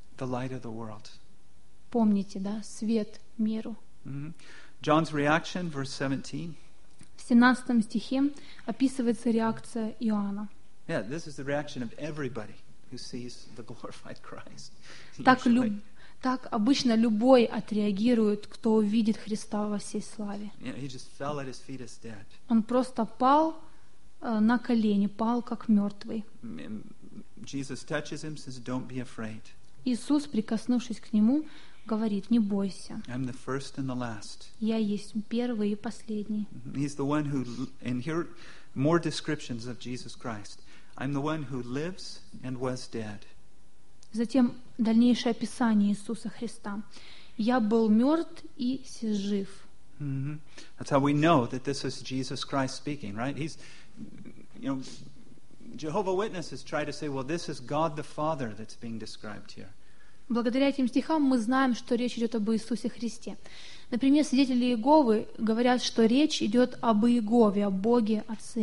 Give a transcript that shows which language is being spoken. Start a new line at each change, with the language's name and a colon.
English: The light of the world.
Russian: Помните, да? Свет миру.
English: Mm-hmm. John's reaction, verse 17.
Russian: В 17 стихе описывается реакция Иоанна.
English: Yeah, this is the reaction of everybody who sees the glorified Christ.
Russian: Так обычно любой отреагирует, кто увидит Христа во всей славе.
English: Yeah, he just fell at his feet as dead.
Russian: Он просто пал на колени, пал как мертвый.
English: Jesus touches him, says, "Don't be afraid."
Russian: Иисус, прикоснувшись к нему, говорит: "Не бойся."
English: I'm the first and the last.
Russian: Я есть первый и последний.
English: He's the one who, and here more descriptions of Jesus Christ. I'm the one who lives and was dead.
Russian: Затем дальнейшее описание Иисуса Христа. Я был мертв и сей жив. Mm-hmm.
English: That's how we know that this is Jesus Christ speaking, right? He's, you know, Jehovah's Witnesses try to say, well, this is God the Father that's being described here.
Russian: Благодаря этим стихам мы знаем, что речь идет об Иисусе Христе. Например, свидетели Иеговы говорят, что речь идет об Иегове, о Боге Отце